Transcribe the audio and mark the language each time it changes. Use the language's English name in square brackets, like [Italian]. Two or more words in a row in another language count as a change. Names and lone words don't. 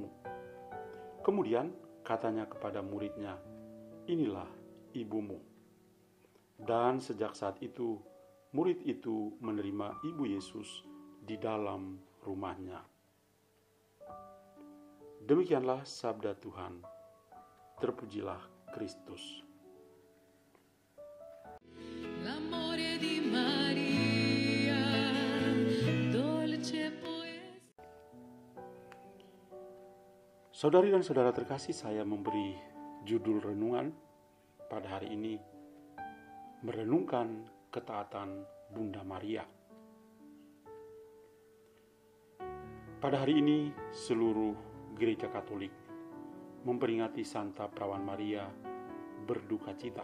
[Indonesian] Kemudian katanya kepada muridnya, "Inilah ibumu." Dan sejak saat itu, murid itu menerima ibu Yesus di dalam rumahnya. Demikianlah sabda Tuhan. Terpujilah Kristus. [Italian] L'amore di Maria, dolce poesia. [Indonesian] Saudari dan saudara terkasih, saya memberi judul renungan pada hari ini, merenungkan ketaatan Bunda Maria. Pada hari ini seluruh Gereja Katolik memperingati Santa Perawan Maria berduka cita.